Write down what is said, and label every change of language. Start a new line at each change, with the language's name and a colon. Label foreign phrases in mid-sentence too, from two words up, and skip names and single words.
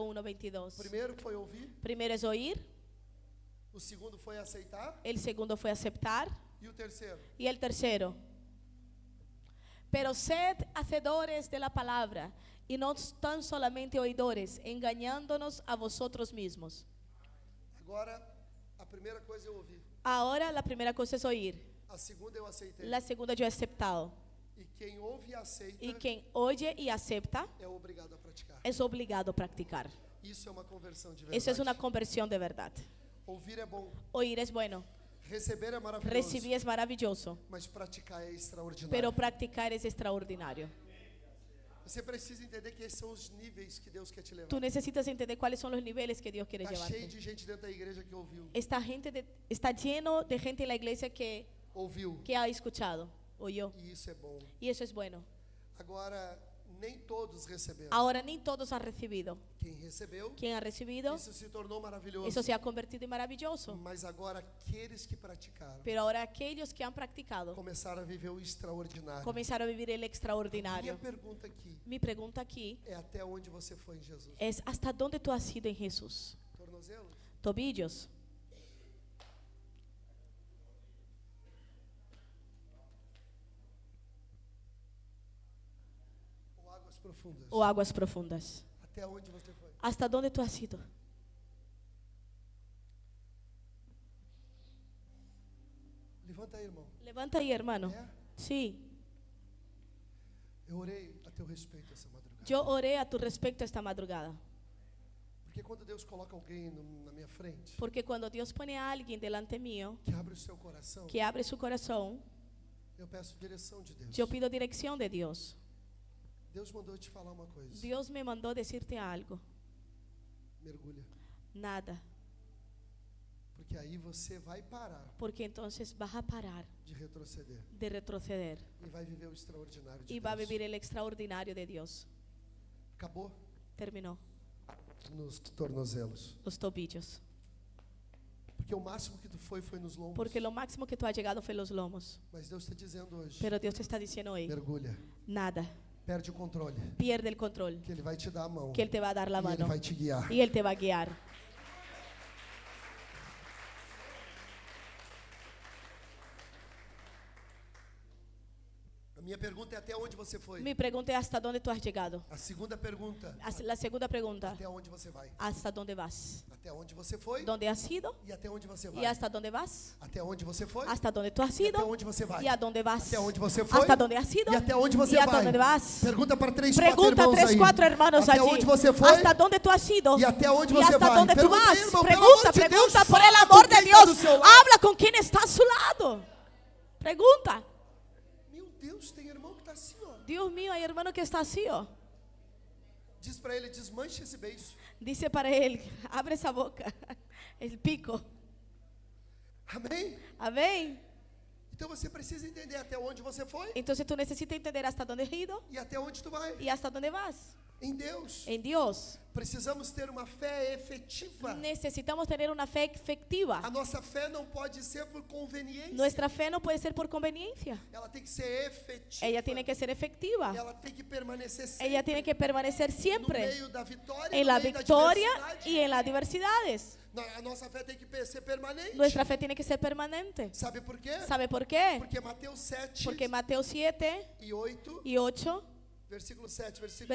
Portuguese: O 1:22. primeiro foi ouvir,
Spanish: Primero es oír,
Portuguese: o segundo foi aceitar
Spanish: el segundo fue aceptar
Portuguese: e o terceiro.
Spanish: y el tercero. Pero sed hacedores de la palabra y no tan solamente oidores, engañándonos a vosotros mismos.
Portuguese: Agora, a primeira coisa eu ouvi,
Spanish: Ahora la primera cosa es oír,
Portuguese: a segunda eu aceitei.
Spanish: la segunda yo he aceptado.
Portuguese: E quem ouve e aceita
Spanish: Y quien oye y acepta
Portuguese: é obrigado a praticar.
Spanish: es obligado a practicar.
Portuguese: Isso é uma conversão de verdade.
Spanish: Eso es una conversión de verdad.
Portuguese: Ouvir é bom,
Spanish: Oír es bueno,
Portuguese: receber é maravilhoso,
Spanish: recibir es maravilloso,
Portuguese: mas praticar é extraordinário.
Spanish: pero practicar es extraordinario.
Portuguese: Você precisa entender que esses são os níveis que Deus quer te levar.
Spanish: Tú necesitas entender cuáles son los niveles que Dios quiere
Portuguese: Está cheio
Spanish: llevarte.
Portuguese: de gente dentro da igreja que ouviu.
Spanish: Está lleno de gente en la iglesia que
Portuguese: Ouviu.
Spanish: ha escuchado, oyó,
Portuguese: E isso é bom.
Spanish: y eso es bueno.
Portuguese: Agora, nem todos receberam.
Spanish: Ahora ni todos han recibido.
Portuguese: Quem recebeu,
Spanish: ¿Quién ha recibido?
Portuguese: isso se tornou maravilhoso.
Spanish: Eso se ha convertido en maravilloso.
Portuguese: Mas agora aqueles que praticaram
Spanish: Pero ahora aquellos que han practicado
Portuguese: começaram a viver o extraordinário.
Spanish: comenzaron a vivir el
Portuguese: Minha
Spanish: extraordinario.
Portuguese: pergunta aqui
Spanish: Mi pregunta aquí
Portuguese: é até onde você foi em Jesus?
Spanish: es, ¿hasta dónde tú has ido en Jesús?
Portuguese: Tornozelos?
Spanish: Tobillos
Portuguese: Ou águas profundas?
Spanish: o aguas profundas.
Portuguese: Até onde você foi?
Spanish: ¿Hasta dónde tú has ido?
Portuguese: Levanta aí, irmão.
Spanish: Levanta ahí, hermano.
Portuguese: É?
Spanish: Sí,
Portuguese: Eu orei a teu respeito essa madrugada.
Spanish: yo oré a tu respecto esta madrugada.
Portuguese: Porque quando Deus coloca alguém na minha frente,
Spanish: Porque cuando Dios pone a alguien delante mío
Portuguese: que abre o seu coração,
Spanish: que abre su corazón,
Portuguese: eu peço direção de Deus.
Spanish: yo pido dirección de Dios.
Portuguese: Deus mandou eu te falar uma coisa.
Spanish: Dios me mandó decirte algo.
Portuguese: Mergulha.
Spanish: Nada.
Portuguese: Porque aí você vai parar
Spanish: Porque entonces vas a parar
Portuguese: de retroceder
Spanish: de retroceder
Portuguese: e vai viver o extraordinário de
Spanish: y va a
Portuguese: Deus.
Spanish: vivir el extraordinario de Dios.
Portuguese: Acabou
Spanish: Terminó.
Portuguese: nos tornozelos.
Spanish: Los tobillos.
Portuguese: Porque o máximo que tu foi nos lombos.
Spanish: Porque lo máximo que tú has llegado fue los lomos.
Portuguese: Mas Deus está dizendo hoje,
Spanish: Pero Dios te está diciendo hoy,
Portuguese: mergulha,
Spanish: nada.
Portuguese: perde o controle,
Spanish: Pierde el control.
Portuguese: que Ele vai te dar a mão
Spanish: Que Él te va a dar la
Portuguese: e Ele
Spanish: mano.
Portuguese: vai te guiar.
Spanish: Y Él te va a guiar.
Portuguese: A minha pergunta é até onde você foi.
Spanish: Mi pregunta es hasta dónde tú has llegado.
Portuguese: A segunda pergunta,
Spanish: La segunda pregunta,
Portuguese: até onde você vai?
Spanish: ¿hasta dónde vas?
Portuguese: Até onde você foi
Spanish: ¿Dónde has ido?
Portuguese: e até onde você
Spanish: ¿Y
Portuguese: vai?
Spanish: hasta dónde vas?
Portuguese: Até onde você foi
Spanish: ¿Hasta dónde tú has
Portuguese: e até
Spanish: ido?
Portuguese: onde você vai?
Spanish: ¿Y a dónde vas?
Portuguese: Até onde você foi
Spanish: ¿Hasta dónde has ido?
Portuguese: e até onde você
Spanish: ¿Y a
Portuguese: vai?
Spanish: dónde vas?
Portuguese: Pergunta para 3, 4
Spanish: Pregunta a
Portuguese: irmãos
Spanish: 3,
Portuguese: aí.
Spanish: 4 hermanos
Portuguese: Até
Spanish: allí.
Portuguese: onde você foi
Spanish: ¿Hasta dónde tú has ido?
Portuguese: e até onde
Spanish: ¿Y
Portuguese: você
Spanish: hasta
Portuguese: vai?
Spanish: dónde tú
Portuguese: Pergunta aí,
Spanish: vas?
Portuguese: irmão, pelo
Spanish: Pregunta,
Portuguese: amor de Deus,
Spanish: pregunta, por
Portuguese: fala
Spanish: el amor
Portuguese: com
Spanish: de
Portuguese: quem tá do
Spanish: Dios.
Portuguese: seu lado.
Spanish: Habla con quien está a su lado. Pregunta.
Portuguese: Meu Deus, tem irmão que está assim, ó.
Spanish: Dios mío, hay hermano que está así, oh.
Portuguese: Diz para ele, desmanche esse beiço.
Spanish: Dice para él, abre esa boca, el pico.
Portuguese: Amém?
Spanish: Amén.
Portuguese: Então você precisa entender até onde você foi
Spanish: Entonces tú necesitas entender hasta dónde has ido
Portuguese: e até onde tu vai.
Spanish: y hasta dónde vas.
Portuguese: Em Deus.
Spanish: En Dios.
Portuguese: Precisamos ter uma fé efetiva.
Spanish: Necesitamos tener una fe efectiva.
Portuguese: A nossa fé não pode ser por conveniência.
Spanish: Nuestra fe no puede ser por conveniencia.
Portuguese: Ela tem que ser efetiva.
Spanish: Ella tiene que ser efectiva.
Portuguese: Ela tem que permanecer sempre.
Spanish: Ella tiene que permanecer
Portuguese: No
Spanish: siempre
Portuguese: meio da vitória
Spanish: en
Portuguese: no
Spanish: la
Portuguese: meio da
Spanish: victoria
Portuguese: adversidade.
Spanish: y en las diversidades.
Portuguese: A nossa fé tem que ser permanente.
Spanish: Nuestra fe tiene que ser permanente.
Portuguese: Sabe por quê?
Spanish: ¿Sabe por qué?
Portuguese: Porque Mateus 7
Spanish: Porque Mateo 7
Portuguese: e 8,
Spanish: y 8,
Portuguese: versículo 7, versículo